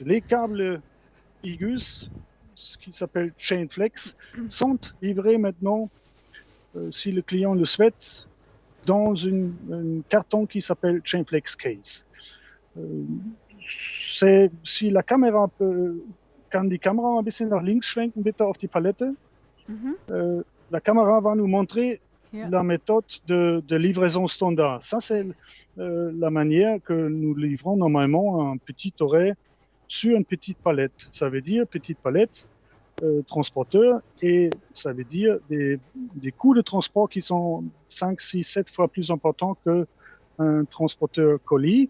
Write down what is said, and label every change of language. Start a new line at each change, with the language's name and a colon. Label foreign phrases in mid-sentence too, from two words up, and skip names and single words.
French: Les câbles IGUS, ce qui s'appelle Chainflex, sont livrés maintenant, si le client le souhaite, dans un carton qui s'appelle Chainflex Case. Si la
German: Kamera kann die Kamera ein bisschen nach links schwenken, bitte auf die Palette.
French: La caméra va nous montrer la méthode de livraison standard. Ça, c'est la manière que nous livrons normalement un petit oreille sur une petite palette. Ça veut dire petite palette, transporteur, et ça veut dire des coûts de transport qui sont 5, 6, 7 fois plus importants qu'un transporteur colis.